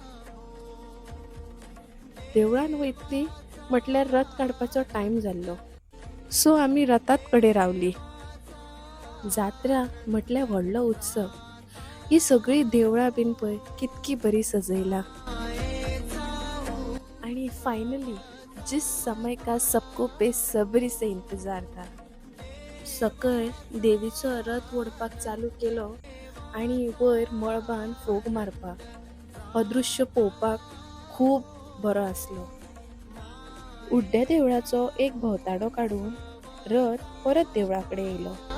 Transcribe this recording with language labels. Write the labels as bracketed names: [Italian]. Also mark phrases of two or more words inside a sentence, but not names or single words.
[Konkani] देवळान वयतली म्हटल्यार रथ काडपाचो टायम जाल्लो, सो आमी रथात कडेन रावली. जात्रा म्हटल्यार व्हडलो उत्सव. ही सगळी देवळां बीन पळय कितकी बरी सजयला. [Hindi] आणि फायनली जिस समय का सबको बेसब्री से इंतजार था. [Konkani] सकयल देवीचो रथ ओडपाक चालू केलो आणि वयर मळबान फोग मारपाक. हो दृश्य पळोवपाक खूब बरो आसलो. उड्ड्या देवळाचो एक भोंवताडो काडून रथ परत देवळा कडेन येयलो.